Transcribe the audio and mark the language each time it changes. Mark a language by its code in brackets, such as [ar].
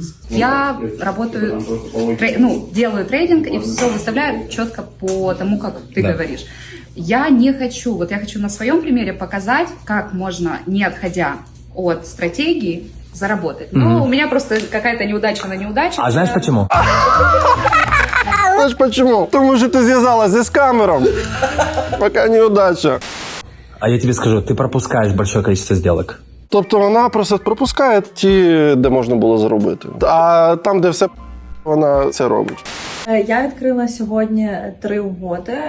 [ru] Я работаю, делаю трейдинг и все выставляю четко по тому, как ты говоришь. Я не хочу, я хочу на своем примере показать, как можно, не отходя от стратегии, заработать. Но у меня просто какая-то неудача на неудачу. А знаешь почему? [uk] Знаєш чому? Тому що ти зв'язалася з камером. Поки неудача. [ru] А я тебе скажу, ты пропускаешь большое количество сделок. [uk] Тобто вона просто пропускає ті, де можна було заробити. А там, де все, вона це робить. Я відкрила сьогодні 3 угоди.